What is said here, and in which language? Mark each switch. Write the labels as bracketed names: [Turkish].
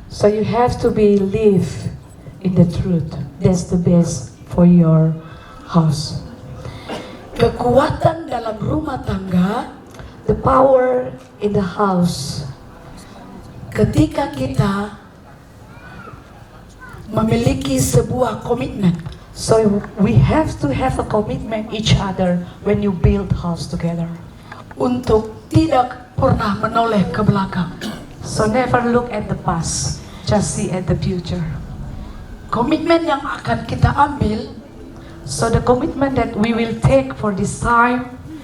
[English] So you have to be live in the truth. That's the best for your house. [Indonesian] Kekuatan dalam rumah tangga [English] The power in the house. [Indonesian] ketika kita memiliki sebuah komitmen. [English] So we have to have a commitment each other when you build house together. [Indonesian] Untuk tidak pernah menoleh ke belakang. [English] So never look at the past, just see at the future. [Indonesian] Komitmen yang akan kita ambil [English] So the commitment that we will take for this time,